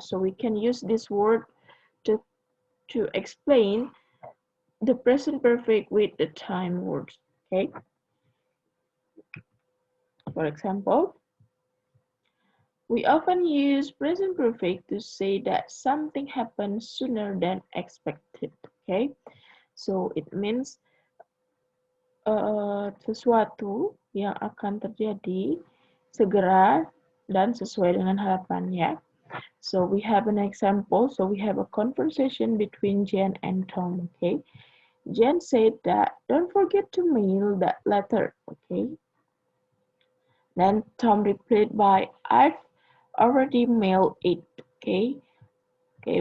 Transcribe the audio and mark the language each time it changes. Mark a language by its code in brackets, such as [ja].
[en] So we can use this word to, to explain the present perfect with the time words. Okay. For example, we often use present perfect to say that something happens sooner than expected. Okay. So it means [id] sesuatu yang akan terjadi segera dan sesuai dengan harapan ya. [en] So we have an example. So we have a conversation between Jen and Tom. Okay. Jen said that don't forget to mail that letter. Okay. Then Tom replied by I've already mailed it. Okay. Okay.